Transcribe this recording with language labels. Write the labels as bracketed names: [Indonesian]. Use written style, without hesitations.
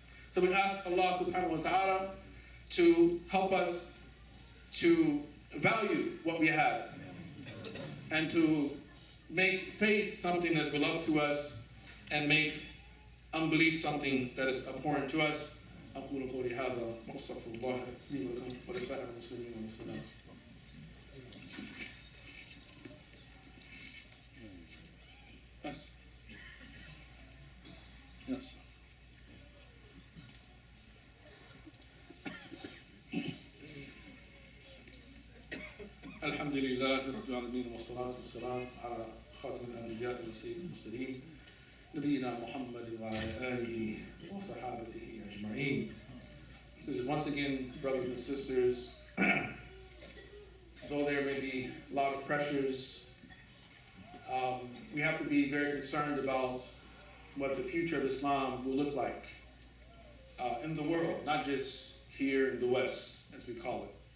[English] So we ask Allah subhanahu wa ta'ala to help us to value what we have and to make faith something that's beloved to us and make unbelief something that is abhorrent to us. [Arabic] أقول قولي هذا وأستغفر الله لي ولكم ولسائر المسلمين والمسلمات. [English] Yes. Yes. [Arabic] الحمد لله رب العالمين والصلاة والسلام على خاتم الأنبياء وسيد المرسلين نبينا محمد وعلى آله وصحابته أجمعين. [English] So once again, brothers and sisters, though there may be a lot of pressures, we have to be very concerned about what the future of Islam will look like in the world, not just here in the West, as we call it.